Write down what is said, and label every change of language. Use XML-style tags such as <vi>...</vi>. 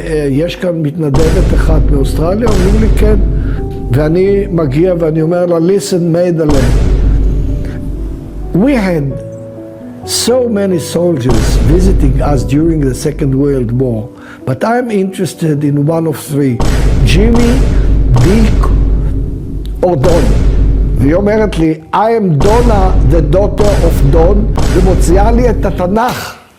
<he>יש כאן מתנדבת אחת מאוסטרליה? אומרים לי כן. ואני מגיע ואני אומר לה,</he> <en>listen, Maidale, we had so many soldiers visiting us during the Second World War, but I'm interested in one of three, Jimmy, Dick, or Don.</en> <he>והיא אומרת לי,</he> <en>I am Donna, the daughter of Don,</en> <he>ומוציאה לי את התנ"ך.</he>